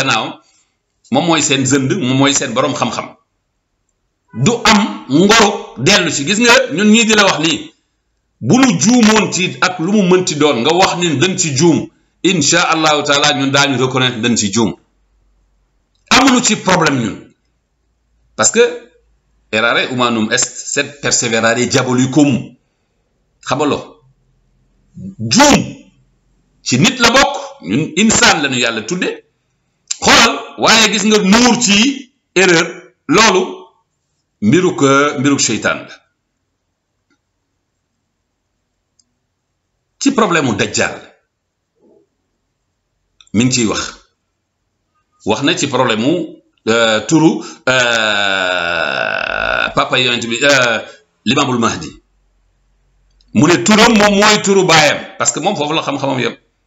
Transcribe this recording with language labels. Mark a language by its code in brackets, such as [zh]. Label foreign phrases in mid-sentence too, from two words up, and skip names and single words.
[wo] gannaawam moom mooy seen zënd moom mooy seen borom xam-xam du am ngoru dellu ci gis nga ñun ñii di la wax nii bu nu juumoon ci ak lu mu mënti doon nga wax ni dañ ci juum [ar] إن شاء الله تعالى [wo] ñun daañu reconnaître dañ ci juum amuñu ci problème ñun [fr] parce que [la] errare humanum est sed perseverare diabolicum [wo] xamalo juum ci nit la bokk ñun insaan lañu yàlla tudde xoolal waaye gis nga nuur ci erreur loolu mbiruk seytaan la ci problème mu dajjal mi ngi ciy wax na ci problème mu turu papa yonent bi limaamul mahdi mu ne turam moom mooy turu baayam [fr] parce que [wo] moom foofu la xam-xamam yëpp